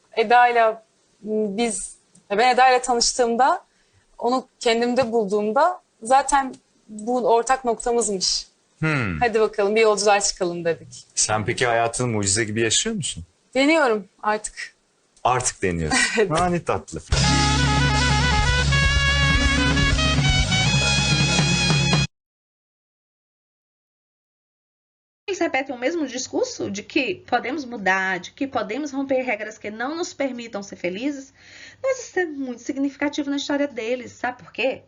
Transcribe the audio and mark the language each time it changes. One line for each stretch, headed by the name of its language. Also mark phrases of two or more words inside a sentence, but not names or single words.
Turkish: Ben Eda'yla tanıştığımda, onu kendimde bulduğumda zaten bu ortak noktamızmış. Hadi bakalım bir yolculuğa çıkalım dedik. Sen peki hayatını mucize gibi yaşıyor musun? Deniyorum artık. Artık deniyorsun. Ha, ne tatlı.
Portuguese: Eles repetem o mesmo discurso de que podemos mudar, de que podemos romper regras que não nos permitam ser felizes, mas isso é muito significativo na história deles, sabe por quê?